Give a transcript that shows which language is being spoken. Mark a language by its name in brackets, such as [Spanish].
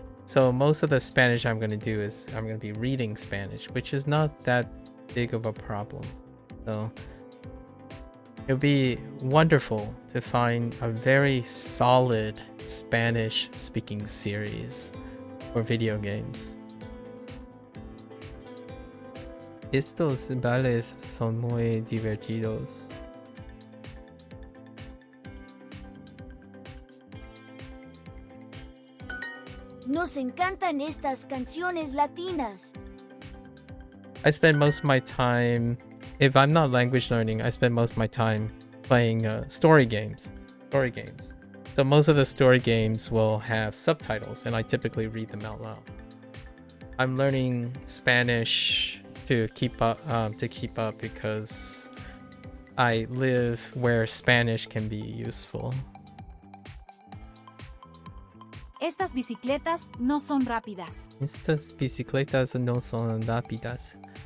[English] So most of the Spanish I'm going to do is I'm going to be reading Spanish, which is not that big of a problem. So it would be wonderful to find a very solid Spanish speaking series for video games. [Spanish] Estos bailes son muy divertidos. Nos encantan estas canciones latinas. [English] I spend most of my time, if I'm not language learning, I spend most of my time playing story games. So most of the story games will have subtitles, and I typically read them out loud. I'm learning Spanish to keep up because I live where Spanish can be useful. [Spanish] Estas bicicletas no son rápidas. Estas bicicletas no son rápidas.